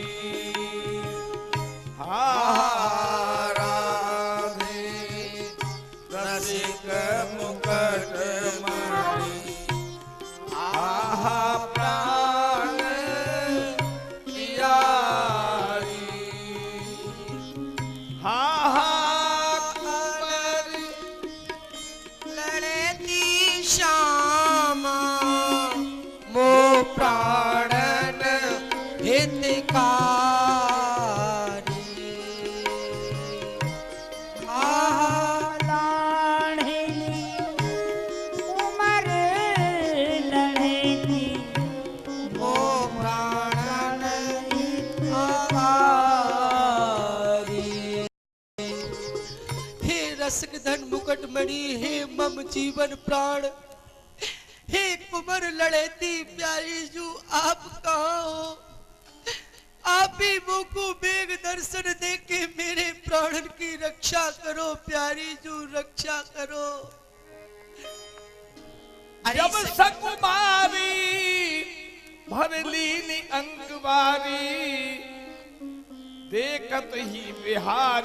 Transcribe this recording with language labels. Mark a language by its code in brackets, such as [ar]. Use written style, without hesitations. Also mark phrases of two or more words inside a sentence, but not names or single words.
[hi] हा राधे रसिक मुकुटमणि, हा प्राण प्यारी, हा कुंवर लड़ती श्यामा मो प्राणन हितकारी। लाड़ली उमर लड़ती मो प्राणन हितकारी। हे रसिक धन मुकुटमणि, हे मम जीवन प्राण, हे कुंवर लड़ती प्यारी जू, आप कहाँ हो? आप ही मुझको बेग दर्शन दे के मेरे प्राणन की रक्षा करो प्यारी जू, रक्षा करो। जब सकुमारी भरलीनी अंगवारी, देखत ही बिहारी।